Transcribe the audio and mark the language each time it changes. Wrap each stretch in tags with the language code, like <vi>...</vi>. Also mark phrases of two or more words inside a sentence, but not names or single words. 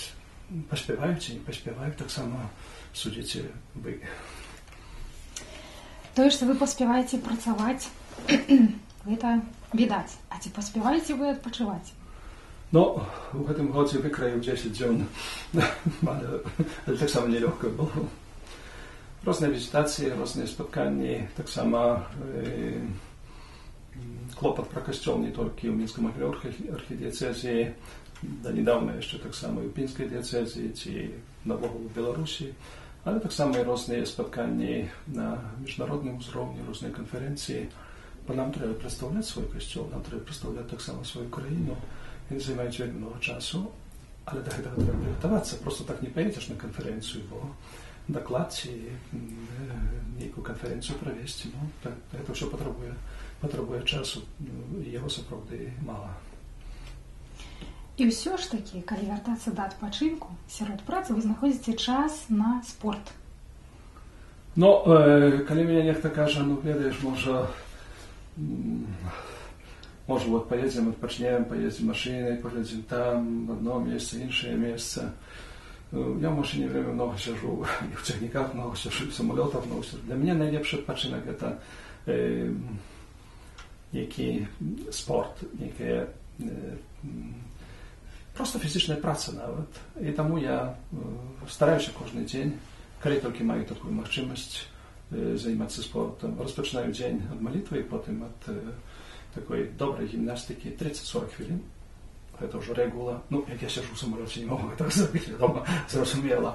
<uk>Поспівають чи не поспівають, так само судите ви. То, що ви поспіваєте працювати, це відать. А ці поспіваєте ви відпочивати? Ну, в цьому році викраю 10 днів, але так само нелегко було.</uk> <pl>Różne wizytacje, różne spotkania, tak samo kłopot pro Kościół nie tylko w Mińsko-Mogilskiej archidiecezji, do niedawna jeszcze tak samo w Pińskiej diecezji, czy na w Białorusi, ale tak samo i różne spotkania na międzynarodowym poziomie, różne konferencje, bo nam trzeba przedstawiać swój Kościół, nam trzeba przedstawiać tak samo swoją Ukrainę, więc zajmuje to dużo czasu, ale do tego trzeba przygotować. Prosto tak nie pojedziesz na konferencję, bo</pl> <uk>доклад чи якую конференцію провести. Це все потребує часу, і його, справді, мало.</uk> <be>І ўсё ж такі, калі вяртацца да адпачынку, сярод працы вы знаходзіце час на спорт. Ну, калі мяне нехта кажа, ну, ведаеш, можа, вот поедзем, адпачнем, поедзем машинай, поглядзім там, одно месца, іншае месца.</be> <ru>Я в машине время много сижу, и в техниках много сижу, в самолетах много сижу.</ru> <be>Для меня найлепszy адпачынак –</be> <ru>это некий спорт, некая просто</ru> <be>фізічная праца нават. І таму я стараюся кожны дзень, калі толькі маю такую магчымасць займацца спортом. Распачынаю дзень ад малітвы, і потым ад такой добрай гімнастыкі 30-40 хвілін. Гэта ўжо рэгула. Ну, як я сяджу ў самалёце, не могу так зрабіць дома, зразумела.</be>